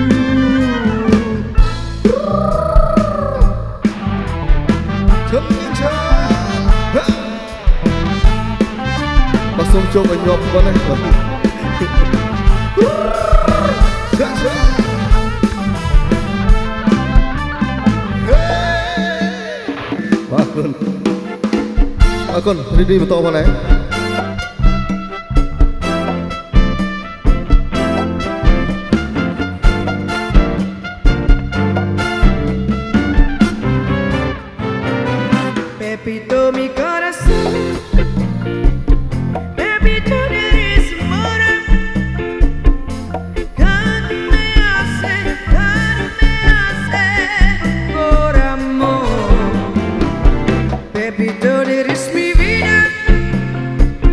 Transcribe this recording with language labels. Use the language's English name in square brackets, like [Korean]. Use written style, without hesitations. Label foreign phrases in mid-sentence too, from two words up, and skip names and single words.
[Khmer] សូមជប់ឲ្យញាប់ប៉ុណ្ណេះបាទអរគុណរីឌីបន្តផងណា [Spanish] Pepito mi corazón Pepito eres amor Tanto me hace por amor Pepito eres mi vida